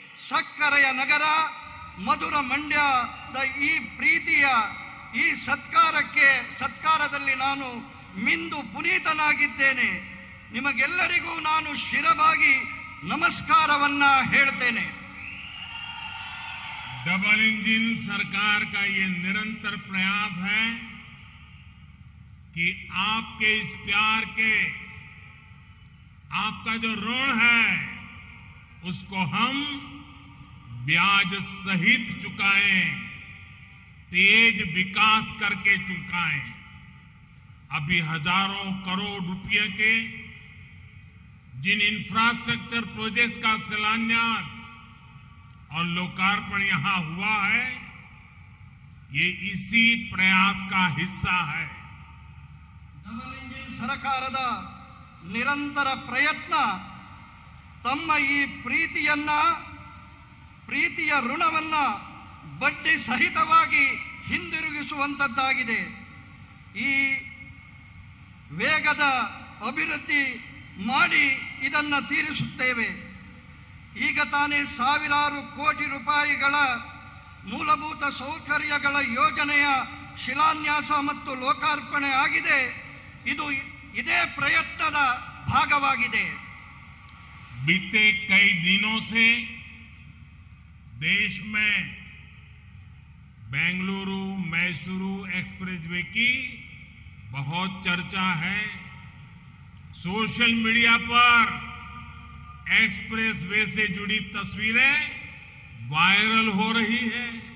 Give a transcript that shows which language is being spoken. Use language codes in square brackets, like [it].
[kn] ಸಕ್ಕರೆಯ ನಗರ ಮಧುರ ಮಂಡ್ಯದ ಈ ಪ್ರೀತಿಯ ಈ ಸತ್ಕಾರದಲ್ಲಿ ನಾನು ಮಿಂದು ಪುನೀತನಾಗಿದ್ದೇನೆ. ನಿಮಗೆಲ್ಲರಿಗೂ ನಾನು ಶಿರವಾಗಿ ನಮಸ್ಕಾರವನ್ನ ಹೇಳ್ತೇನೆ. [hi] डबल इंजन सरकार का ये निरंतर प्रयास है कि आपके इस प्यार के, आपका जो ऋण है उसको हम ब्याज सहित चुकाएं, तेज विकास करके चुकाएं। अभी हजारों करोड़ रुपए के जिन इंफ्रास्ट्रक्चर प्रोजेक्ट का शिलान्यास और लोकार्पण यहां हुआ है, ये इसी प्रयास का हिस्सा है। [kn] ಡಬಲ್ ಇಂಜಿನ್ ಸರ್ಕಾರದ ನಿರಂತರ ಪ್ರಯತ್ನ ತಮ್ಮ ಈ ಪ್ರೀತಿಯ ಋಣವನ್ನ ಬಡ್ಡಿ ಸಹಿತವಾಗಿ ಹಿಂದಿರುಗಿಸುವಂತದ್ದಾಗಿದೆ. ಈ ವೇಗದ ಅಭಿವೃದ್ಧಿ ಮಾಡಿ ಇದನ್ನು ತೀರಿಸುತ್ತೇವೆ. ಈಗ ತಾನೇ ಸಾವಿರಾರು ಕೋಟಿ ರೂಪಾಯಿಗಳ ಮೂಲಭೂತ ಸೌಕರ್ಯಗಳ ಯೋಜನೆಯ ಶಿಲಾನ್ಯಾಸ ಮತ್ತು ಲೋಕಾರ್ಪಣೆ ಆಗಿದೆ. ಇದು ಇದೇ ಪ್ರಯತ್ನದ ಭಾಗವಾಗಿದೆ. [hi] बीते कई दिनों से देश में बेंगलुरु मैसूरू एक्सप्रेसवे की बहुत चर्चा है। सोशल मीडिया पर एक्सप्रेसवे से जुड़ी तस्वीरें वायरल हो रही है।